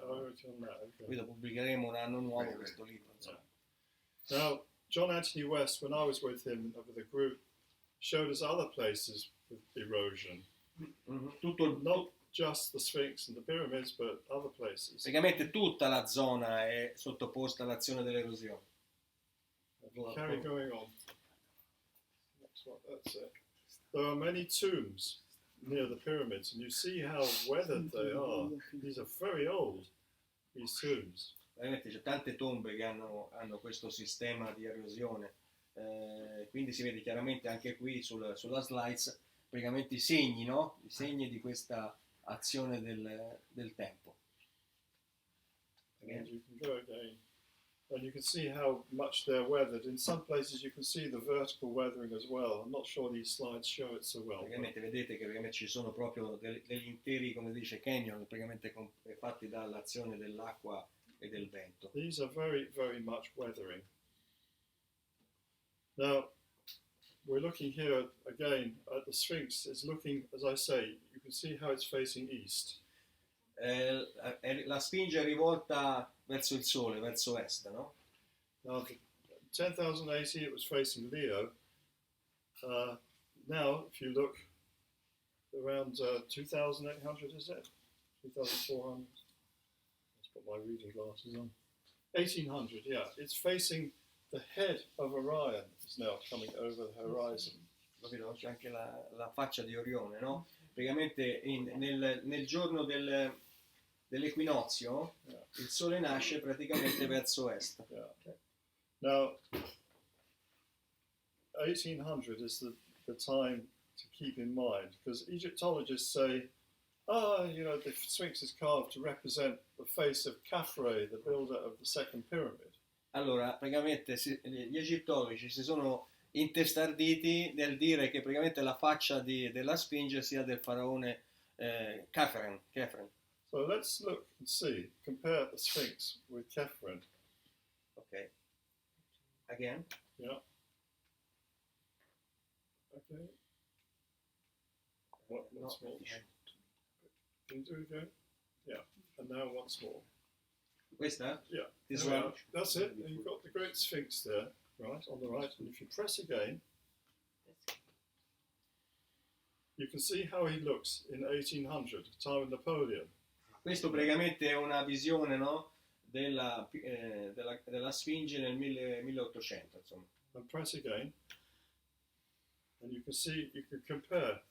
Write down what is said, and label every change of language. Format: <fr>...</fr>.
<it>Qui lo pubblicheremo un anno nuovo questo libro. Insomma.</it> <en>Now, John Anthony West, when I was with him, with the group, showed us other places with erosion.</en> <it>Tutto</it> <en>Not just the Sphinx and the pyramids, but other places.</en> <it>praticamente tutta la zona è sottoposta all'azione dell'erosione.</it> <en>Carry going on. Next one, that's it. There are many tombs near the pyramids, and you see how weathered they are. These are very old, these tombs.</en> <it>Veramente c'è tante tombe che hanno questo sistema di erosione, quindi si vede chiaramente anche qui sulla slides praticamente i segni, no? I segni di questa azione del tempo.</it> <en>And you can go again. And you can see how much they're weathered. In some places you can see the vertical weathering as well. I'm not sure these slides show it so well.</en> <it>Praticamente vedete che praticamente ci sono proprio degli interi, come dice canyon, praticamente fatti dall'azione dell'acqua e del vento.</it> <en>These are very, very much weathering. Now, we're looking here again at the Sphinx. It's looking, as I say, you can see how it's facing east.</en> <it>La Sfinge è rivolta verso il sole, verso est, no?</it> <en>Now, 10,080 it was facing Leo. Now, if you look around 2,800, is it? 2,400? Let's put my reading glasses on. 1,800, yeah. It's facing the head of Orion is now coming over the horizon.</en> <it>Capito? C'è anche la faccia di Orione, no? Praticamente nel giorno dell'equinozio il sole nasce praticamente verso est.</it> <en>Yeah. Now, 1800 is the time to keep in mind, because Egyptologists say, the Sphinx is carved to represent the face of Khafre, the builder of the second pyramid.</en> <it>Allora, praticamente gli egittologi si sono intestarditi nel dire che praticamente la faccia della Sfinge sia del faraone Khafren.</it> <en>So let's look and see, compare the Sphinx with Khafren. Ok. Again. Yeah. Okay. Once more. Can you do it again? Yeah. And now once more.</en> <it>Questa?</it> <en>Yeah. This There we one? are. That's it. And you've got the great Sphinx there, right, on the right. And if you press again, you can see how he looks in 1800, time of Napoleon.</en> <it>Questo praticamente è una visione, no? della Sfinge nel 1800, insomma.</it> <en>And press again. And you can see, you can compare.</en>